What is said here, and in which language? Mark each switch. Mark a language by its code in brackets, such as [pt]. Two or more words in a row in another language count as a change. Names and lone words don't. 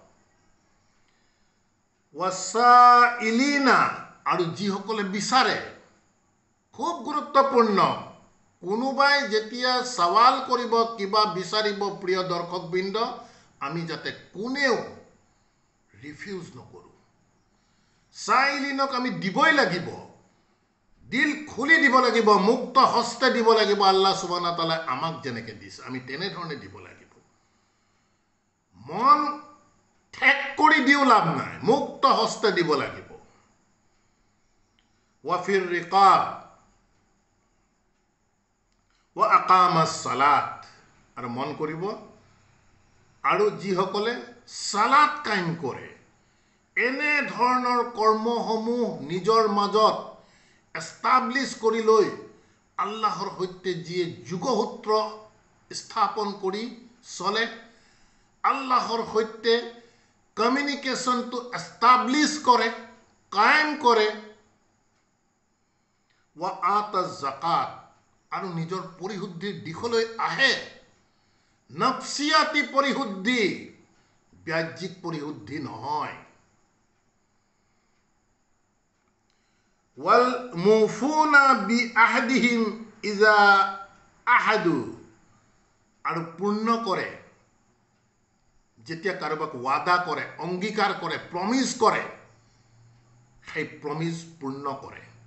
[as] ওয়াসাইলিনা আৰু যিসকলে বিচাৰে খুব গুৰুত্বপূৰ্ণ কোনোবাই যেতিয়া সৱাল কৰিব কিবা বিচাৰিব প্ৰিয় দৰ্শকবৃন্দ আমি যাতে কোনেও রিফিউজ নকৰো সাইলিনক আমি দিবই লাগিব দিল খুলি দিব লাগিব মুক্ত হস্তে দিব লাগিব [ar] الله سبحانه تعالى [as] আমাক যেনেকে দিছে আমি তেনে ধৰণে দিব লাগিব মন ঠেক কৰি দিও লাভ নাই মুক্ত হস্তে দিব লাগিব [ar] وفي الرقاب وأقام الصلاة [as] আৰু মন কৰিব আৰু যিসকলে সালাত কায়েম কৰে এনে ধৰণৰ কৰ্মসমূহ নিজৰ মাজত এস্টাবলিশ কৰি লৈ আল্লাহৰ সৈতে যিয়ে যুগসূত্ৰ স্থাপন কৰি চলে আল্লাহৰ সৈতে কমিউনিকেশনটো এস্টাবলিশ কৰে কায়েম কৰে [ar] وآتى الزكاة [as] আৰু নিজৰ পৰিশুদ্ধিৰ দিশলৈ আহে নফসিয়াতি পৰিশুদ্ধি ব্যাজ্যিক পৰিশুদ্ধি নহয় [ar] والموفون بعهدهم إذا عاهدوا [as] আৰু পূৰ্ণ কৰে যেতিয়া কাৰোবাক ওয়াদা কৰে অঙ্গীকাৰ কৰে প্ৰমিস কৰে সেই প্ৰমিস পূৰ্ণ কৰে